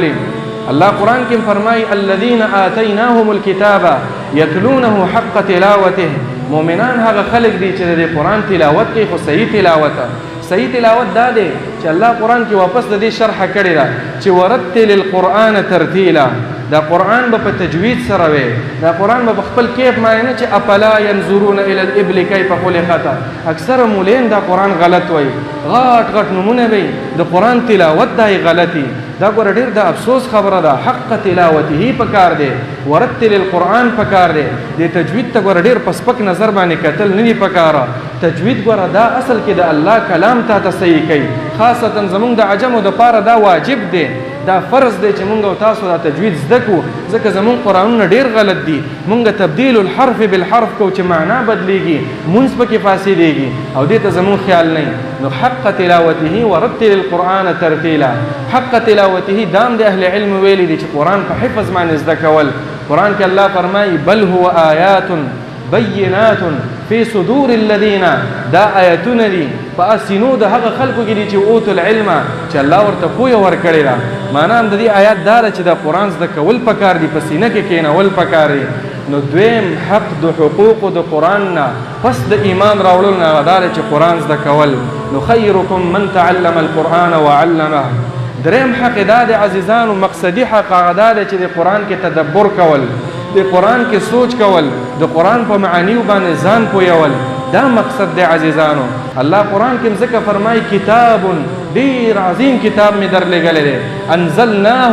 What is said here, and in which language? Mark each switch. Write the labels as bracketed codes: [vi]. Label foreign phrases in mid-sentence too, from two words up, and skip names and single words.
[ps] الله قرآن کې فرمایي [ar] الذین آتیناهم الکتاب یتلونه حق تلاوته. [ps] مؤمنان هغه خلق دي چې د قرآن تلاوت کوي، خو صحیح تلاوت. صحیح تلاوت دا دی چې الله قرآن کې واپس د دې شرح کړی ده چې [ar] ورتل القرآن ترتیلا. [ps] دا قرآن به په تجوید سره وي، دا قرآن به په خپل کیف معنی نه چې [ar] افلا ينظرون الى الابل کیف خلقت. [ps] اکثر مولین دا قرآن غلط وایي، غټ غټ نمونه وي د قرآن تلاوت دا غلطي. دا ګوره ډېر د افسوس خبره ده. [ar] حق تلاوته [ps] پکار دی، [ar] ورتل القرآن [ps] پکار دی. د تجوید ته ګوره ډېر په سپک نظر باندې کتل نه دي پکاره. تجوید ګوره دا اصل کې د الله کلام ته تصحیح کوي، خاصتا زمونږ د عجمو دپاره دا واجب دی، دا فرض دی چې مونږ او تاسو دا تجوید زده کړو، ځکه زمونږ قرآنونه ډېر غلط دي. مونږ [ar] تبدیل الحرف بالحرف [ps] کو چې معنا بدلیږي، مونځ پکې فاسدېږي او دې ته زمونږ خیال نه. [ar] نو حق تلاوته ورتل القرآن ترتیلا. حق تلاوته [ps] دام د اهل علم ویلي دي چې قرآن په حفظ باندې زده کول. قرآن کې الله فرمایي [ar] بل هو آیات بینات فی صدور الذین. [ps] دا آیتونه دي په اسینو د هغه خلکو کې دي چې [ar] اوتو العلم، [ps] چې الله ورته پوهه ورکړې ده. معنا هم د دې آیات دا ده چې د قرآن زده کول پکار دي، په سینه کې کښېنول پکار دي. نو دویم حق د حقوقو د قرآن نه پس د ایمان راوړل نه هغه دا دی چې قرآن زده کول. [ar] نو خیرکم من تعلم القرآن وعلمه. [ps] دریم حق دا دی عزیزانو، مقصدي حق هغه دا دی چې د قرآن کې تدبر کول، د قرآن کې سوچ کول، د قرآن په معانیو باندې ځان پویول. دا مقصد دی عزیزانو. الله قرآن کې ځکه فرمایي کتاب ډیر عظیم کتاب می در لګلې دی، انزلناه.